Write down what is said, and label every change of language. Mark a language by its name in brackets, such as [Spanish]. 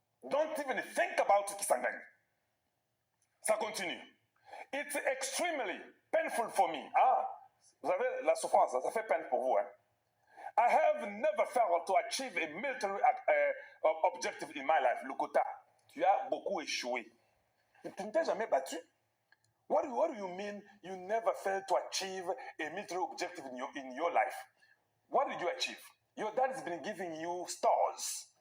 [English] Don't even think about Kisangani. [French] Ça continue. [English] It's extremely painful for me. [French] Ah, vous avez la souffrance, ça fait peine pour vous. Hein? [English] I have never failed to achieve a military objective in my life. [French] Lokota, tu as beaucoup échoué. Tu ne t'es jamais battu? [English] What do you mean you never failed to achieve a military objective in your life? What did you achieve? Your dad has been giving you stars.